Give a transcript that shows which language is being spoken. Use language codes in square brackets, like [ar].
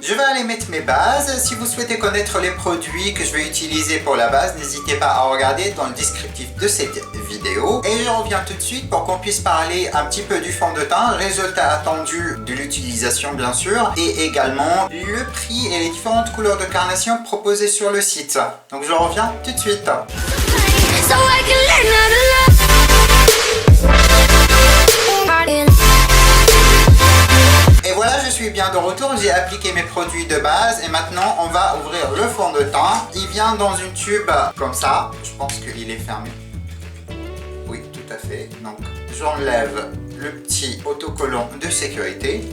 [fr] Je vais aller mettre mes bases. Si vous souhaitez connaître les produits que je vais utiliser pour la base, n'hésitez pas à regarder dans le descriptif de cette vidéo. Et je reviens tout de suite pour qu'on puisse parler un petit peu du fond de teint, résultat attendu de l'utilisation bien sûr, et également le prix et les différentes couleurs de carnation proposées sur le site. Donc je reviens tout de suite. [en] So I can learn how to love. [fr] Et voilà, je suis bien de retour, j'ai appliqué mes produits de base et maintenant on va ouvrir le fond de teint. Il vient dans une tube comme ça, je pense qu'il est fermé. Oui, tout à fait. Donc j'enlève le petit autocollant de sécurité.